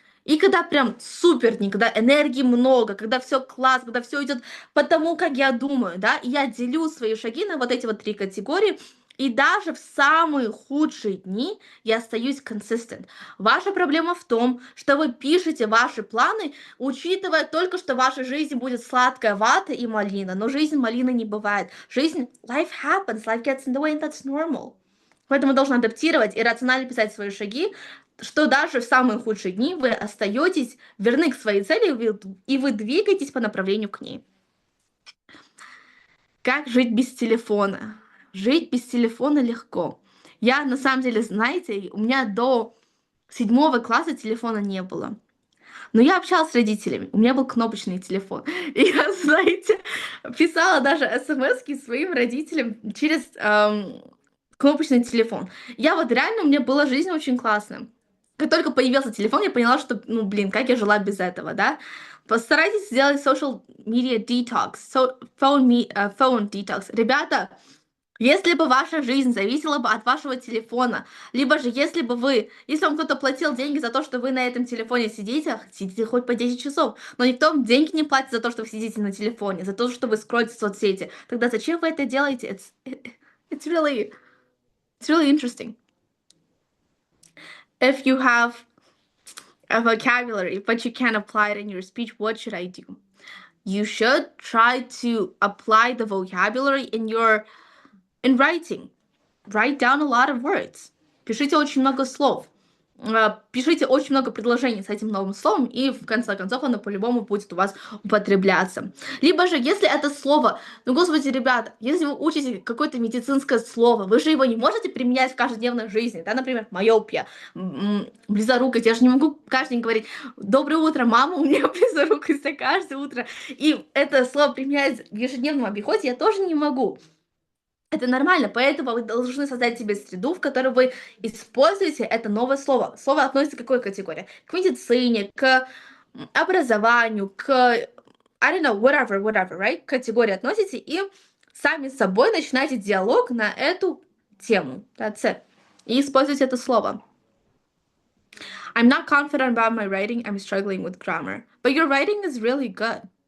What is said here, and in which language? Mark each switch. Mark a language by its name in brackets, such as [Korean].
[Russian] И когда прям супер дни, когда энергии много, когда все класс, когда все идет по тому, как я думаю, да, и я делю свои шаги на вот эти вот три категории, и даже в самые худшие дни я остаюсь consistent. Ваша проблема в том, что вы пишете ваши планы, учитывая только, что в вашей жизни будет сладкая вата и малина, но жизнь малины не бывает. [English] Жизнь, life happens, life gets in the way, and that's normal. [Russian] Поэтому должен адаптировать и рационально писать свои шаги, что даже в самые худшие дни вы остаетесь верны к своей цели, и вы двигаетесь по направлению к ней. Как жить без телефона? Жить без телефона легко. Я, на самом деле, знаете, у меня до 7 класса телефона не было. Но я общалась с родителями, у меня был кнопочный телефон. И я, знаете, писала даже смски своим родителям через кнопочный телефон. Я вот реально, у меня была жизнь очень классная. Как только появился телефон, я поняла, что, ну, блин, как я жила без этого, да? Постарайтесь сделать social media detox, phone detox. Ребята, если бы ваша жизнь зависела бы от вашего телефона, либо же если вам кто-то платил деньги за то, что вы на этом телефоне сидите хоть по 10 часов, но никто вам деньги не платит за то, что вы сидите на телефоне, за то, что вы скроллите соцсети, тогда зачем вы это делаете? [English] It's really interesting. If you have a vocabulary, but you can't apply it in your speech, what should I do? You should try to apply the vocabulary in writing. Write down a lot of words. [Russian] Пишите очень много слов. Пишите очень много предложений с этим новым словом, и в конце концов оно по-любому будет у вас употребляться. Либо же, если это слово, ну, господи, ребята, если вы учите какое-то медицинское слово, вы же его не можете применять в каждодневной жизни, да, например, миопия, близорукость, я же не могу каждый день говорить «Доброе утро, мама, у меня близорукость каждое утро», и это слово применять в ежедневном обиходе я тоже не могу. Это нормально, поэтому вы должны создать себе среду, в которой вы используете это новое слово. Слово относится к какой категории? К медицине, к образованию, к, [English] I don't know, whatever, right? [Russian] К категории относите и сами с собой начинаете диалог на эту тему. [English] That's it. [Russian] И используйте это слово. [English] I'm not confident about my writing. I'm struggling with grammar. But your writing is really good.